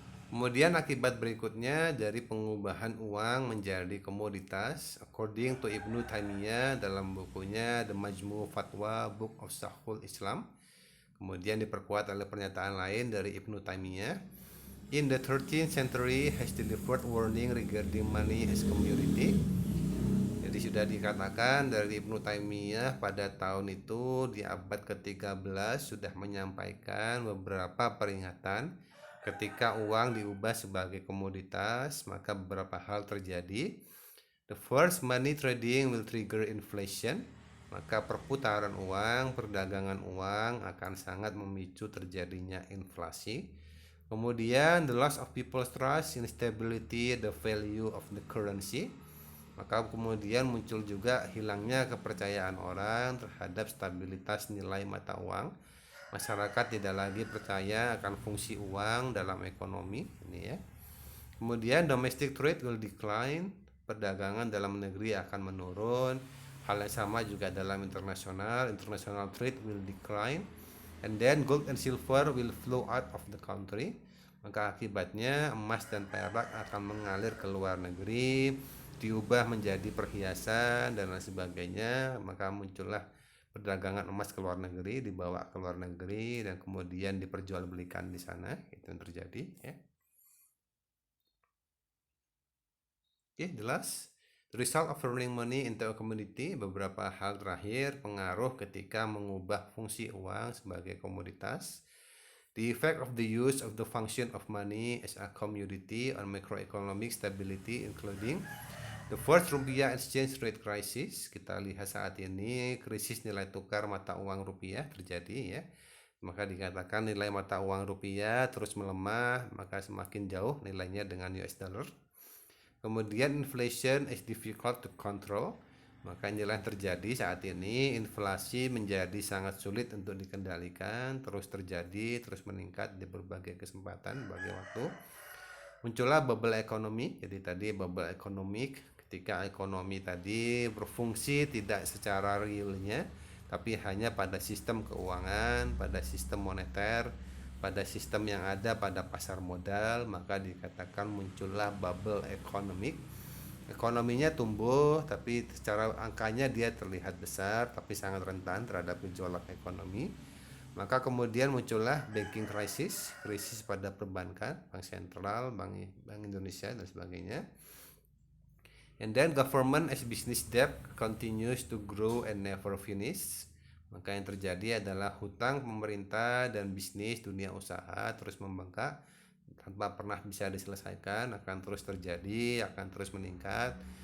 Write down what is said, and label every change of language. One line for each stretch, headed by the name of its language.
Indonesian: Kemudian akibat berikutnya dari pengubahan uang menjadi komoditas,
English: according to
Indonesian: Ibnu Taimiyah dalam bukunya The Majmu' Fatwa Book of Shaykhul Islam. Kemudian diperkuat oleh pernyataan lain dari Ibnu Taimiyah.
English: In the 13th century has delivered warning regarding money as commodity.
Indonesian: Jadi sudah dikatakan dari Ibnu Taimiyah pada tahun itu di abad ke-13 sudah menyampaikan beberapa peringatan ketika uang diubah sebagai komoditas, maka beberapa hal terjadi.
English: The first, money trading will trigger inflation.
Indonesian: Maka perputaran uang, perdagangan uang akan sangat memicu terjadinya inflasi. Kemudian
English: the loss of people's trust in stability, the value of the currency.
Indonesian: Maka kemudian muncul juga hilangnya kepercayaan orang terhadap stabilitas nilai mata uang. Masyarakat tidak lagi percaya akan fungsi uang dalam ekonomi ini ya. Kemudian
English: domestic trade will decline,
Indonesian: perdagangan dalam negeri akan menurun. Hal yang sama juga dalam internasional
English: trade will decline. And then gold and silver will flow out of the country.
Indonesian: Maka akibatnya emas dan perak akan mengalir ke luar negeri, diubah menjadi perhiasan dan lain sebagainya. Maka muncullah perdagangan emas ke luar negeri, dibawa ke luar negeri dan kemudian diperjualbelikan di sana. Itu yang terjadi ya. Oke, jelas.
English: The result of rolling money into a commodity,
Indonesian: beberapa hal terakhir pengaruh ketika mengubah fungsi uang sebagai komoditas.
English: The effect of the use of the function of money as a commodity on macroeconomic stability, including the first rupiah exchange rate crisis.
Indonesian: Kita lihat saat ini krisis nilai tukar mata uang rupiah terjadi ya. Maka dikatakan nilai mata uang rupiah terus melemah, maka semakin jauh nilainya dengan US dollar. Kemudian
English: inflation is difficult to control.
Indonesian: Maka inilah yang terjadi saat ini, inflasi menjadi sangat sulit untuk dikendalikan, terus terjadi, terus meningkat di berbagai kesempatan, berbagai waktu. Muncullah bubble ekonomi, jadi tadi bubble ekonomik, ketika ekonomi tadi berfungsi tidak secara realnya, tapi hanya pada sistem keuangan, pada sistem moneter, pada sistem yang ada pada pasar modal, maka dikatakan muncullah bubble ekonomik. Ekonominya tumbuh, tapi secara angkanya dia terlihat besar, tapi sangat rentan terhadap gejolak ekonomi. Maka kemudian muncullah banking crisis, krisis pada perbankan, bank sentral, bank Indonesia dan sebagainya.
English: And then government as business debt continues to grow and never finish.
Indonesian: Maka yang terjadi adalah hutang pemerintah dan bisnis dunia usaha terus membengkak tanpa pernah bisa diselesaikan, akan terus terjadi, akan terus meningkat.